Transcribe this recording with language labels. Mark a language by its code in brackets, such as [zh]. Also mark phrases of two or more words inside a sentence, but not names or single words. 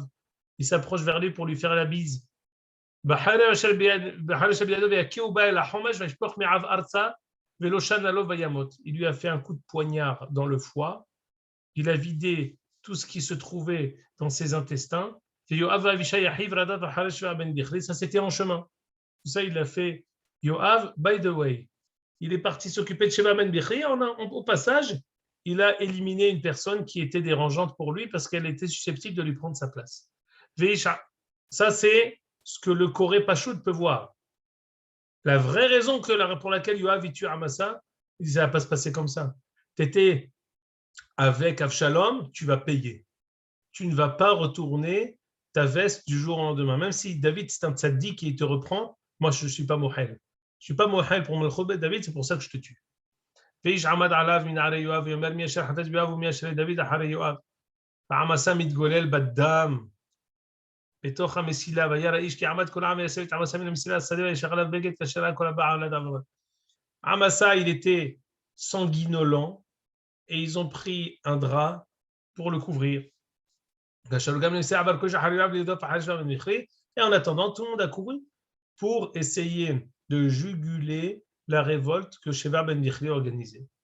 [fr] Il s'approche vers lui pour lui faire la bise. Il lui a fait un coup de poignard dans le foie. Il a vidé tout ce qui se trouvait dans ses intestins. Ça, c'était en chemin. Tout ça, il l'a fait. Yoav, [en] by the way, [fr] il est parti s'occuper de Sheva ben Bichri. Au passage, il a éliminé une personne qui était dérangeante pour lui parce qu'elle était susceptible de lui prendre sa place. Ça, c'est ce que le [he] קורא פשוט [fr] peut voir. La vraie raison pour laquelle Yoav tue Amasa, il dit ça ne va pas se passer comme ça. Tu étais avec Avshalom, tu vas payer. Tu ne vas pas retourner ta veste du jour au lendemain. Même si David, c'est un tzaddik qui te reprend, moi, je ne suis pas mohel. Je ne suis pas mohel pour me le David, c'est pour ça que je te tue. [he] עמשא מתגולל בדם. [fr] Amasa, il était sanguinolent et ils ont pris un drap pour le couvrir. Et en attendant, tout le monde a couru pour essayer de juguler la révolte que Sheva ben Bichri organisait.